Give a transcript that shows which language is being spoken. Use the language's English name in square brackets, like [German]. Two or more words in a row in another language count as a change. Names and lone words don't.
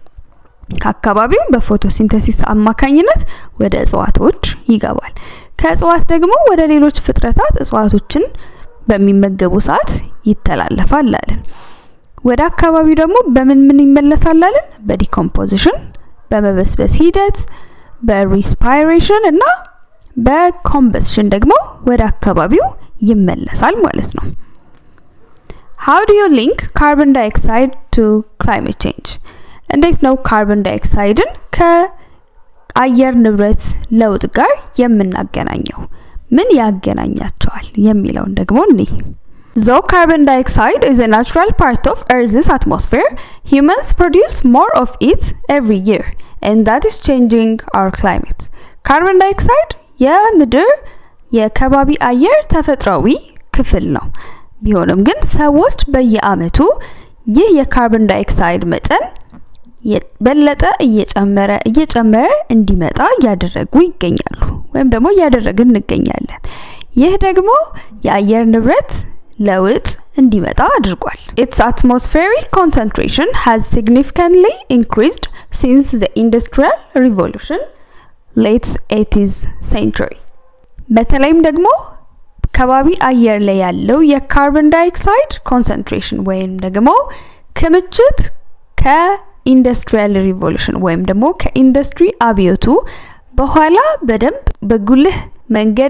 [Amharic] ከአካባቢው በፎቶሲንተሲስ አማካኝነት ወደ እጽዋቶች ይገባል። ከእጽዋት ደግሞ ወደ ሌሎች ፍጥረታት እጽዋቶችን በሚመገቡ ሰዓት ይተላለፋል አለን። ወደ አካባቢው ደግሞ በምን ይመለሳል አለን? በዲኮምፖዚሽን፣ በመበስበስ ሂደት፣ በሪስፓይሬሽን እና በኮምበስሽን ደግሞ ወደ አካባቢው ይመለሳል ማለት ነው። [English] How do you link carbon dioxide to climate change? [Amharic] እንዴት ነው ካርበን ዳይኦክሳይድን ከአየር ንብረት ለውጥ ጋር የምናገናኘው? ምን ያገናኛቸዋል የሚለውን ደግሞ እንይ። [English] Though carbon dioxide is a natural part of Earth's atmosphere, humans produce more of it every year, and that is changing our climate. Carbon dioxide [Amharic] የምድር የከባቢ አየር ተፈጥሯዊ ክፍል ነው። ቢሆንም ግን ሰዎች በየአመቱ ይህ የካርበን ዳይኦክሳይድ መጠን የበለጠ እየጨመረ እንዲመጣ ያደረጉ ይገኛሉ ወይም ደግሞ ያደረግን እንገኛለን። ይህ ደግሞ የአየር ንብረት ለውጥ እንዲመጣ አድርጓል። [English] Its atmospheric concentration has significantly increased since the Industrial Revolution, late 80th century. [Amharic] በተለይም ደግሞ ከባቢ አየር ላይ ያለው የካርበን ዳይኦክሳይድ ኮንሰንትሬሽን ወይም ደግሞ ክምችት ከኢንዱስትሪያል ሪቮሉሽን ወይም ደግሞ ከኢንዱስትሪ አብዮቱ በኋላ በደንብ በጉልህ መንገድ